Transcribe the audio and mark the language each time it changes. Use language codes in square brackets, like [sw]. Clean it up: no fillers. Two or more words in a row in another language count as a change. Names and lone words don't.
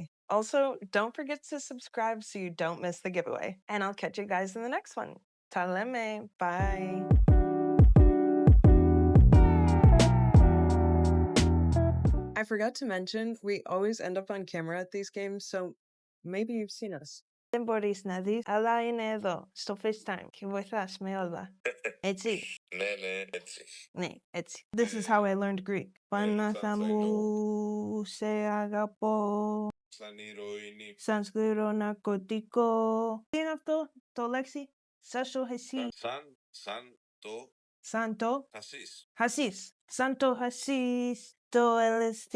[en] Also, don't forget to subscribe so you don't miss the giveaway. And I'll catch you guys in the next one. [el] Τα λέμε. Bye. [en] I forgot to mention, we always end up on camera at these games, so maybe you've seen us. [el] Δεν μπορείς να δεις, αλλά είναι εδώ, στο FaceTime και βοηθάς με όλα. Έτσι. Ναι, έτσι. Ναι, έτσι. [en] This is how I learned Greek. [el] Πανάθα μου, σε αγαπώ. Σαν ηρωίνη. Σαν σκληρό ναρκωτικό. Τι είναι αυτό, το λέξη? Σάσο εσύ. Σαν το χασίς. Σαν το χασίς. Το LSD.